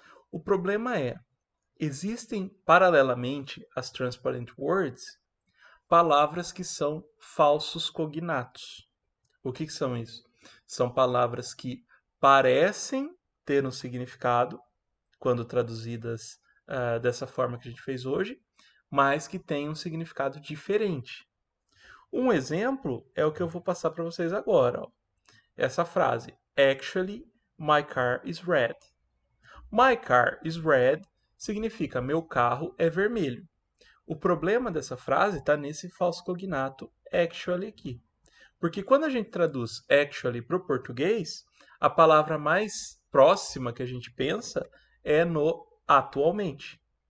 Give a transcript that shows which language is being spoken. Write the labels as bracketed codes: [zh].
[pt] O problema é, existem paralelamente às transparent words palavras que são falsos cognatos. O que são isso? São palavras que parecem ter um significado quando traduzidas dessa forma que a gente fez hoje, mas que têm um significado diferente. Um exemplo é o que eu vou passar para vocês agora. Ó. Essa frase: [en] Actually, my car is red. My car is red [pt] significa meu carro é vermelho. O problema dessa frase está nesse falso cognato actually aqui. Porque quando a gente traduz actually para o português, a palavra mais próxima que a gente pensa é no atualmente.